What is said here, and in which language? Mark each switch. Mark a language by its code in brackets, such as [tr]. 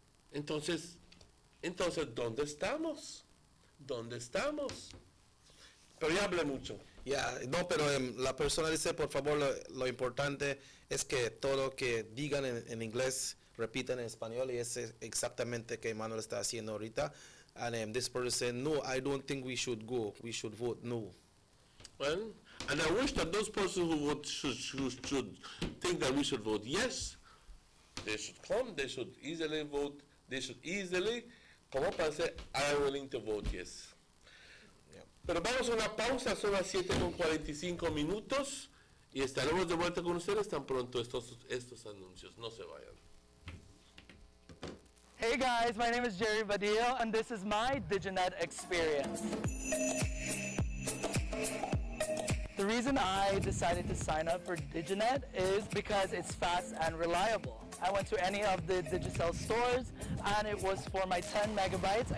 [es] Entonces, ¿dónde estamos? ¿Dónde estamos? Pero ya hablé mucho. No, pero la persona dice, por favor, lo importante es que todo lo que digan en inglés, repitan en español, y es exactamente que Manuel está haciendo ahorita. [en] And this person said, no, I don't think we should go. We should vote no. Well, and I wish that those persons who vote should think that we should vote yes. They should come, they should easily vote, they should easily come up and say, I'm willing to vote yes. [es] Pero vamos a una pausa, son las 7:45 y estaremos de vuelta con ustedes tan pronto estos anuncios. No se vayan. [en] Hey guys, my name is Jerry Badillo and this is my Diginet experience. The reason I decided to sign up for Diginet is because it's fast and reliable. I went to any of the Digicel stores and it was for my 10 megabytes.